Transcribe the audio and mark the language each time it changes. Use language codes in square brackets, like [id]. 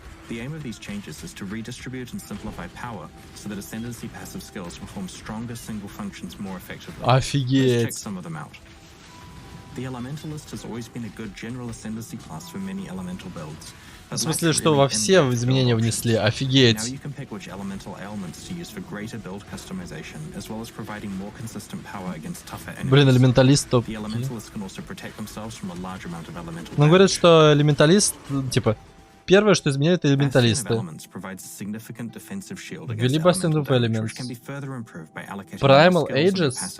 [en] The aim of these changes is to redistribute and simplify power so that Ascendancy passive skills perform stronger single functions more effectively. [ru] Офигеть. [en] Let's check some of them out. The Elementalist has always been a good general Ascendancy class for many elemental builds. [ru] В смысле, что во все изменения внесли? Офигеть. [en] Now you can pick which elemental ailments to use for greater build customization, as well as providing more consistent power against tougher enemies. [ru] Блин, элементалист топ. [en] The Elementalist can also protect themselves from a large amount of elemental. [ru] Но говорят, что элементалист, типа, первое, что изменяет, это элементалисты. Ввели Bastion of Elements. Primal Ages.